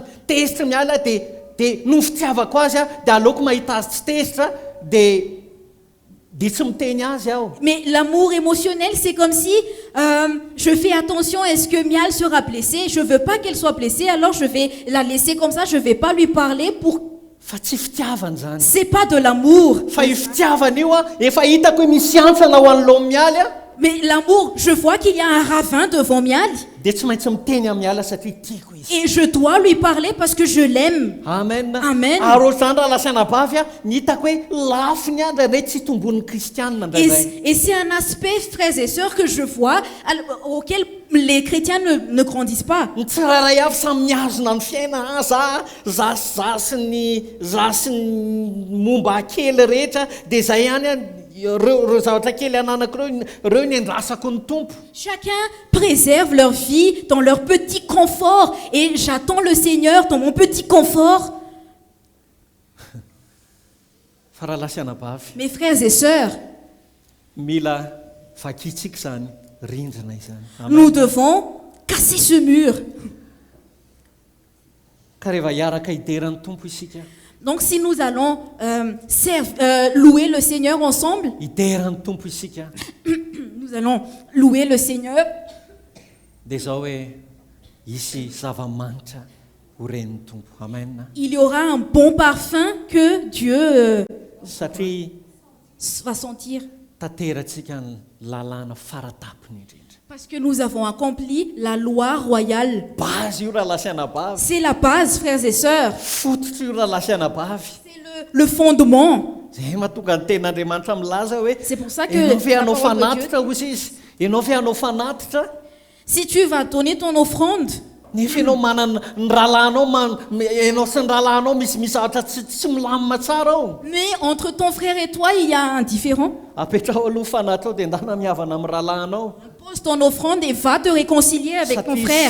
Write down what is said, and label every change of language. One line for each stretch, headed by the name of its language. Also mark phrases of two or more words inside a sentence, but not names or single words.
Malagasy: Tezitra miala dia no fitiavako azy a dia aleoko mahita azy tsy tezitra dia tsy miteny azy aho.
French: Mais l'amour émotionnel, c'est comme si je fais attention, est-ce que Mial sera blessée? Je ne veux pas qu'elle soit blessée, alors je vais la laisser comme ça, je ne vais pas lui parler pour...
Malagasy: Fa tsy fitiavana zany.
French: C'est pas de l'amour.
Malagasy: Fa io fitiavana io a efa hitako hoe misy antsana ho an'loha mialy a.
French: Mais l'amour, je vois qu'il y a un ravin devant Mial
Malagasy: Dia tsy maintsy miteny amin'ny miala satria tiako izy.
French: et je dois lui parler parce que je l'aime.
Malagasy: Amen. Amen. Ary ohatrany raha lasiana bavy a ny hitako hoe lafo ny andra re tsy tombon'ny kristianina ndraindray.
French: Et c'est un aspect, frères et sœurs, que je vois, auquel les chrétiens ne grandissent pas.
Malagasy: Ny tsirairay avy samy miazona ny fiaina za sy ny momba kely rehetra dia zay ihany a reo zavatra kely ananako reo ny andrasako ny tompo.
French: Chacun préserve leur vie dans leur petit confort et j'attends le Seigneur dans mon petit confort.
Malagasy: Fa raha lasiana bavy
French: Mes frères et sœurs,
Malagasy: mila vakitsika zany rindrina izany.
French: nous devons casser ce mur.
Malagasy: Ka rehefa hiaraka hideran'ny tompo isika,
French: Donc si nous allons louer le Seigneur ensemble,
Malagasy: hideran'ny tompo isika
French: nous allons louer le Seigneur,
Malagasy: dia zao hoe hisy zava-manitra ho ren'ny tompo. Amen.
French: il y aura un bon parfum que Dieu
Malagasy: Satria
French: va sentir.
Malagasy: tanterantsika ny lalàna faratapony indrindra.
French: Parce que nous avons accompli la loi royale.
Malagasy: Base io raha lasiana bavy.
French: C'est la base, frères et sœurs.
Malagasy: Fototra io raha lasiana bavy.
French: C'est le fondement.
Malagasy: Zay mahatonga ny ten'Andriamanitra milaza hoe
French: C'est pour ça que
Malagasy: ianao ve
French: la
Malagasy: hanao
French: parole de
Malagasy: fanatitra hozy izy. Ianao ve hanao fanatitra.
French: si tu vas donner ton offrande,
Malagasy: Nefa ianao manana ny rahalanao ianao sy ny rahalanao misy zavatra tsy milamina tsara ao.
French: mais entre ton frère et toi, il y a un différent.
Malagasy: Apetrao aloha fanatitra ao dia ndana mihavana amin'ny rahalanao.
French: Pose ton offrande et va te réconcilier avec ton frère.